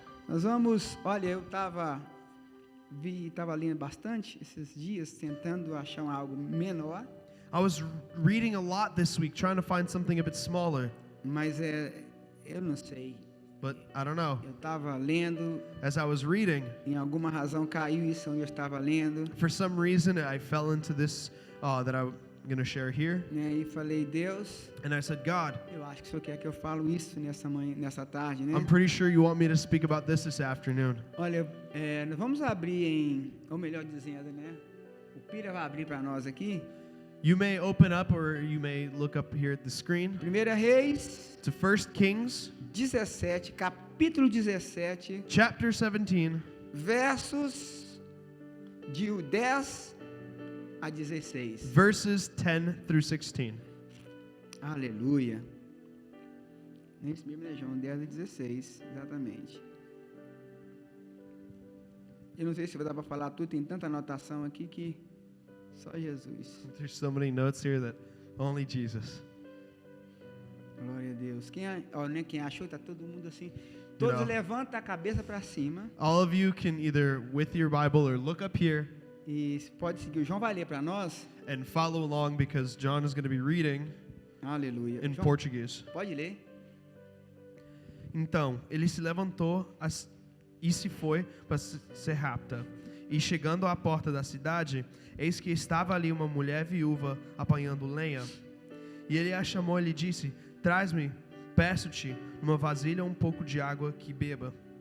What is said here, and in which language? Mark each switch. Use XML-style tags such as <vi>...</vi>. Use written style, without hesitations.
<pt>Nós vamos, olha, eu estava lendo bastante esses dias, tentando achar algo menor,</pt> <en>I was reading a lot this week, trying to find something a bit smaller,</en> <pt>mas eu não sei.</pt> <en>but I don't know.</en> <pt>Eu estava lendo,</pt> <en>As I was reading,</en> <pt>em alguma razão caiu isso onde eu estava lendo,</pt> <en>for some reason, I fell into this that I'm going to share here.</en> <pt>né? E falei, Deus,</pt> <en>And I said, God,</en> <pt>eu acho que o Senhor quer que eu falo isso nessa tarde, né?</pt> <en>I'm pretty sure you want me to speak about this afternoon.</en> <pt>Olha, nós vamos abrir ou melhor dizendo, né? O Pira vai abrir para nós aqui.</pt> <en>You may open up or you may look up here at the screen</en> <pt>1 Reis</pt> <en>to 1 Kings</en> <pt>17, capítulo 17,</pt> <en>chapter 17,</en> <pt>versos de 10 a 16.</pt> <en>verses 10 through 16.</en> <pt>Aleluia. Isso mesmo, né, João? 10 a 16, exatamente. Eu não sei se vai dar para falar tudo, tem tanta anotação aqui que só Jesus.</pt> <en>There's so many notes here that only Jesus.</en> <pt>Glória a Deus. Quem achou, está todo mundo assim. Todos</pt> <en>know.</en> <pt>levanta a cabeça para cima.</pt> <en>All of you can either with your Bible or look up here</en> <pt>E pode seguir. O João vai ler para nós.</pt> <en>and follow along because John is going to be reading</en> <pt>Aleluia.</pt> <en>in</en> <pt>João,</pt> <en>Portuguese.</en> <pt>pode ler. Então, ele se levantou e se foi para ser rapta. E chegando à porta da cidade, eis que estava ali uma mulher viúva apanhando lenha. E ele a chamou e lhe disse: Traz-me, peço-te, numa vasilha um pouco de água que beba.</pt>